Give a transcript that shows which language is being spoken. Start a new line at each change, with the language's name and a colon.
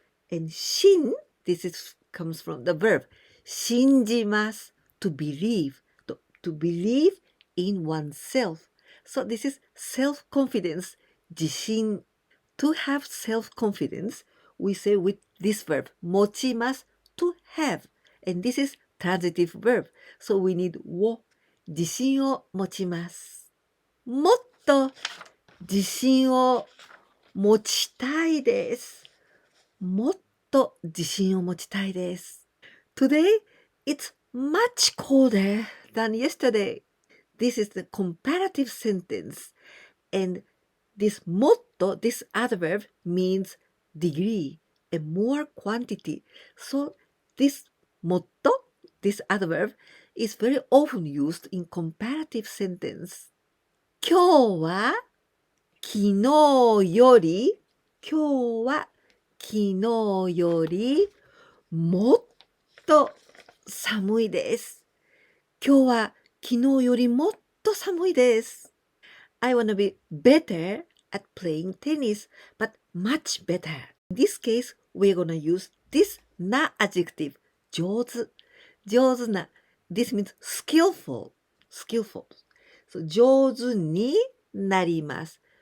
English: And 信, this is, comes from the verb 信じます. To believe. To believe in oneself. So this is self-confidence, 自信. To have self-confidence, we say with this verb, 持ちます to have. And this is transitive verb. So we need を、
Japanese: 自信を持ちます。もっと自信を持ちたいです。もっと自信を持ちたいです。
English: Today, it's much colder than yesterday. This is the comparative sentence. And this もっと, this adverb means degree and more quantity. So this もっと, this adverb is very often used in comparative sentence.
Japanese: 今日は昨日より、今日は昨日よりもっと寒いです。今日は昨日よりもっと寒いです。
English: I wanna be better at playing tennis, but much better. In this case, we're gonna use this な adjective. 上手。上手な。 This means skillful. Skillful. So,
Japanese: 上手になります。